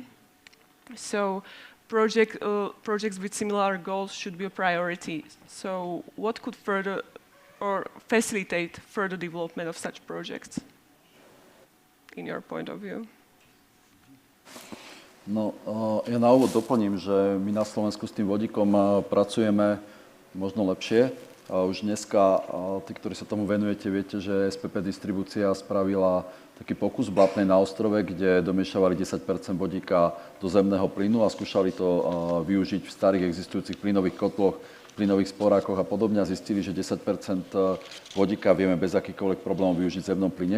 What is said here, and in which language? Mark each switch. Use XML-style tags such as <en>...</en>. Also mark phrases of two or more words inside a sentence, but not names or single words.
<en>So, projects with similar goals should be a priority. So, what could further or facilitate further development of such projects, in your point of view?</en> <sk>No, ja na úvod doplním, že my na Slovensku s tým vodíkom pracujeme možno lepšie. Už dneska, tí, ktorí sa tomu venujete, viete, že SPP distribúcia spravila taký pokus v Blatnej na ostrove, kde domiešavali 10% vodíka do zemného plynu a skúšali to využiť v starých existujúcich plynových kotloch, plynových sporákoch a podobne a zistili, že 10% vodíka vieme bez akýchkoľvek problémov využiť v zemnom plyne.</sk>